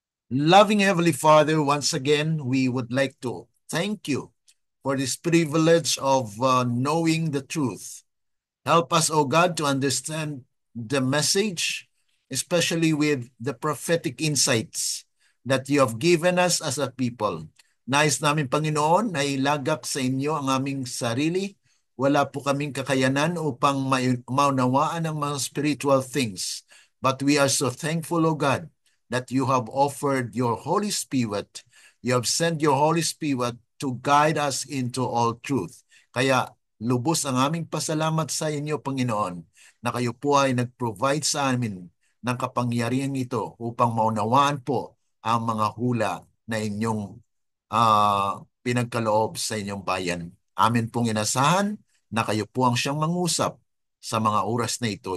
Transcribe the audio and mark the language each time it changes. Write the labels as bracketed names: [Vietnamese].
[English] Loving Heavenly Father, once again, we would like to thank you for this privilege of knowing the truth. Help us, O God, to understand the message, especially with the prophetic insights that you have given us as a people. [Filipino] Nais namin, Panginoon, na ilagak sa inyo ang aming sarili. Wala po kaming kakayanan upang maunawaan ang mga spiritual things. [English] But we are so thankful, O God, that you have offered your Holy Spirit. You have sent your Holy Spirit to guide us into all truth. [Filipino] Kaya lubos ang aming pasalamat sa inyo, Panginoon, na kayo po ay nag-provide sa amin ng kapangyarihan ito upang maunawaan po ang mga hula na inyong pinagkaloob sa inyong bayan. Amin pong inasahan na kayo po ang siyang mangusap sa mga oras na ito.